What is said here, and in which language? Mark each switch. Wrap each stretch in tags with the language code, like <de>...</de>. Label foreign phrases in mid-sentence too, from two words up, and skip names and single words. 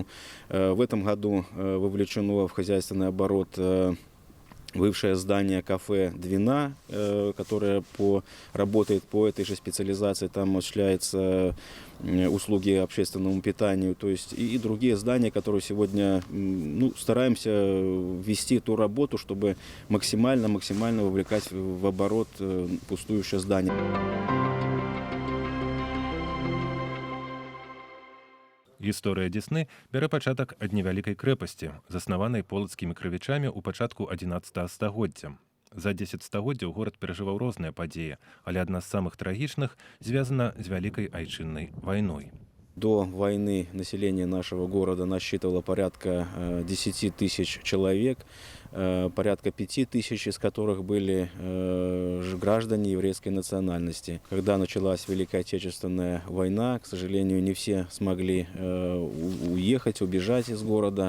<ru>В этом году вовлечено в хозяйственный оборот бывшее здание кафе «Двина», которое работает по этой же специализации. Там осуществляются услуги общественному питанию, то есть и другие здания, которые сегодня стараемся ввести ту работу, чтобы максимально вовлекать в оборот пустующее здание.</ru> <be>Гісторыя Дзесны бярэ пачатак ад невялікай крэпасці, заснаванай полацкімі крывічамі ў пачатку 11 стагоддзя. За 10 стагоддзяў горад перажываў розныя падзеі, але адна з самых трагічных звязана з вялікай айчыннай вайной.</be> <ru>До войны население нашего города насчитывало порядка 10 тысяч человек, порядка 5 тысяч из которых были граждане еврейской национальности. Когда началась Великая Отечественная война, к сожалению, не все смогли уехать, убежать из города.</ru>